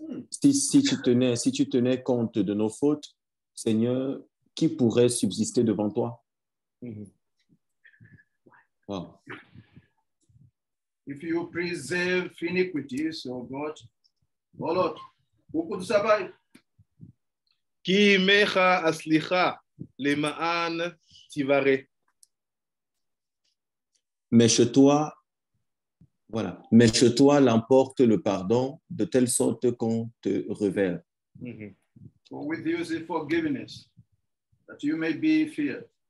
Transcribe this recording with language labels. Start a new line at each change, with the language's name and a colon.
French: Si tu tenais compte de nos fautes, Seigneur, qui pourrait subsister devant toi?
English: Wow. If you preserve iniquities, oh God, oh Lord, who could survive?
Hebrew: Ki mecha aslicha lema'an tivare.
French: Mais chez toi, voilà. Mais chez toi l'emporte le pardon de telle sorte qu'on te révère.
English: For with you is forgiveness, that you may be feared.